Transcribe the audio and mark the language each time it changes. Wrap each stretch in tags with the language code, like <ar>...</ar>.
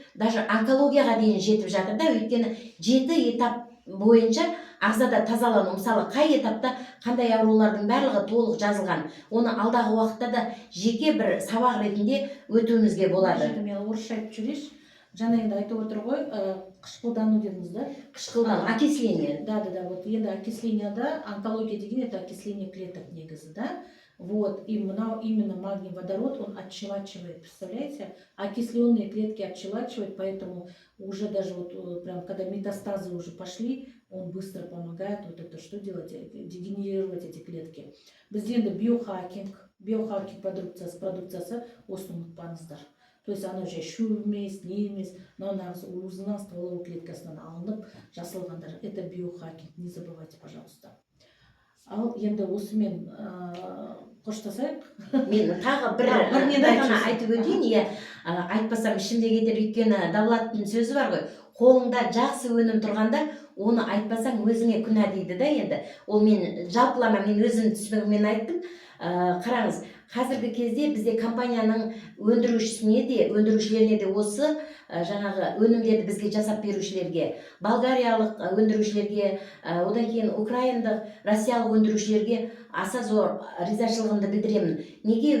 <kk>Даже онкологияға дейін жетіп жатыр да, өйткені 7 этап бойынша ағзада тазалану, мысалы қай этапта қандай аурулардың барлығы толық жазылған. Оны алдағы уақытта да жеке бір сабақ ретінде өтуімізге болады. Мен орысша айтып жүрейінші. Жаңа енді айтып отыр ғой, қышқылдану дедіңіз да? Қышқылдану, окисление.</kk> <ru>Да, вот</ru> <kk>енді окисленияда,</kk> <ru>онкология деген это окисление клеток</ru> <kk>негізі,</kk> <ru>да? Вот, и именно магний водород, он отщелачивает, представляете? Окисленные клетки отщелачивает, поэтому уже даже вот прям когда метастазы уже пошли, он быстро помогает вот это что делать, дегенерировать эти клетки.</ru> <kk>Бізде енді биохакинг продукциясы осыны ұмытпаңыздар.</kk> <ru>То есть она уже</ru> <kk>шөп емес, не емес,</kk> <ru>но она</ru> <kk>өзінің стволовой клеткасынан алынып жасалғандар.</kk> <ru>Это биохакинг, не забывайте, пожалуйста.</ru> <kk>Ал енді осымен қоштасайық. Мен тағы бір ғана айтып өтейін, айтпасам ішімде кетер, өйткені Давлаттың сөзі бар ғой, қолыңда жақсы өнім тұрғанда, оны айтпасаң өзіңе күнә дейді да енді. Ол мен жалпылама, мен өзім түсінігіммен айттым. Қараңыз, қазіргі кезде бізде компанияның өндірушілеріне де осы жаңағы өнімдерді бізге жасап берушілерге, болгариялық өндірушілерге, одан кейін украиндық, россиялық өндірушілерге аса зор ризашылығымды білдіремін. Неге?</kk>